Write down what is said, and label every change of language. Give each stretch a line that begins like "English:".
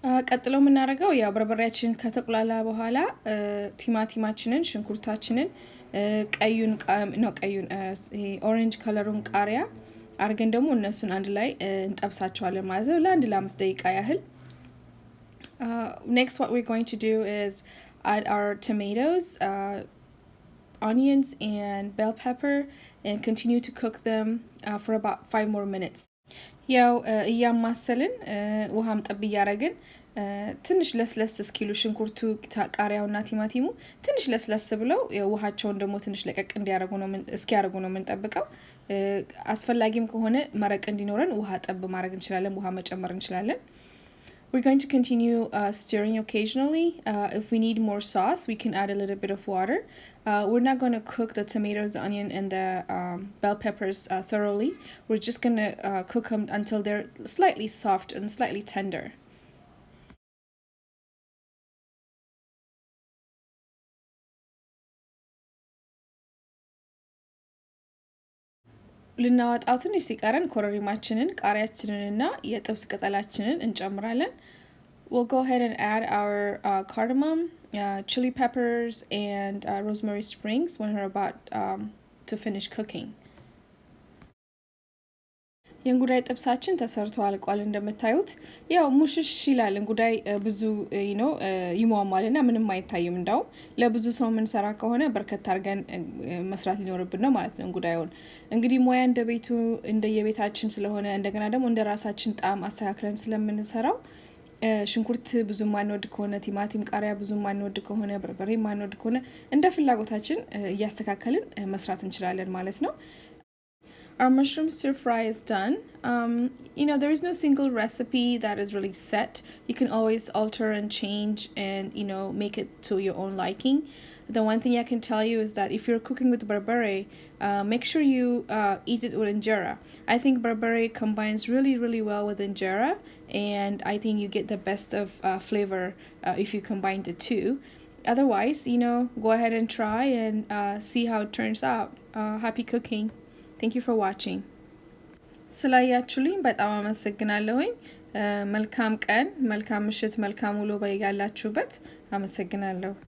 Amharic: ቀጥሎ የምናደርገው ያው በርበሬያችን ከተቁላላ በኋላ ቲማቲማችንን፣ ሽንኩርታችንን፣ ቀዩን ኦሬንጅ ከለሩን ቃሪያ አርገን ደግሞ እነሱን አንድ ላይ እንጠብሳቸዋለን ማለት ነው ለ5 ደቂቃ ያህል።
English: Next, what we're going to do is add our tomatoes, onions, and bell pepper, and continue to cook them for about 5 more minutes.
Amharic: ያው እያማሰልን ውሃም ጠብ እያረግን ትንሽ ለስለስ እስኪሉ ሽንኩርቱ ቃሪያውና ቲማቲሙ ትንሽ ለስለስ ብለው ውሃቸውን ደግሞ ትንሽ ለቀቅ እንዲያረጉ ነው የምንጠብቀው። አስፈላጊም ከሆነ መረቅ እንዲኖረን ውሃ ጠብ ማድረግ እንችላለን፣ ውሃ መጨመር እንችላለን።
English: We're going to continue stirring occasionally. If we need more sauce, we can add a little bit of water. We're not going to cook the tomatoes, the onion, and the bell peppers thoroughly. We're just going to cook them until they're slightly soft and slightly tender.
Amharic: ልናወጣው ትንሽ ሲቀረን ኮረሪማችንን ቃሪያችንንና የጥብስ ቅጠላችንን እንጨምራለን።
English: We'll go ahead and add our cardamom, chili peppers, and rosemary sprigs when we're about to finish cooking.
Amharic: የእንጉዳይ ጥብሳችን ተሰርቶ አልቋል። እንደምታዩት ያው ሙሽሽ ይላል እንጉዳይ ብዙ ይሟሟልና ምንም አይታይም። እንዳው ለብዙ ሰው የምንሰራ ከሆነ በርከት አድርገን መስራት ሊኖርብን ነው ማለት ነው። እንጉዳዩን እንግዲህ ሙያ እንደ ቤቱ እንደየቤታችን ስለሆነ እንደገና ደግሞ እንደ ራሳችን ጣም አስተካክለን ስለምንሰራው ሽንኩርት ብዙ ማንወድ ከሆነ ቲማቲም፣ ቃሪያ ብዙ ማንወድ ከሆነ በርበሬ ማንወድ ከሆነ እንደ ፍላጎታችን እያስተካከልን መስራት እንችላለን ማለት ነው።
English: Our mushroom stir fry is done. There is no single recipe that is really set. You can always alter and change and, make it to your own liking. The one thing I can tell you is that if you're cooking with berbere, make sure you eat it with injera. I think berbere combines really, really well with injera, and I think you get the best of flavor if you combine the two. Otherwise, go ahead and try and see how it turns out. Happy cooking. Thank you for watching.
Amharic: ስላያችሁልኝ በጣም አመሰግናለሁኝ። መልካም ቀን፣ መልካም ምሽት፣ መልካም ውሎ በያላችሁበት። አመሰግናለሁ።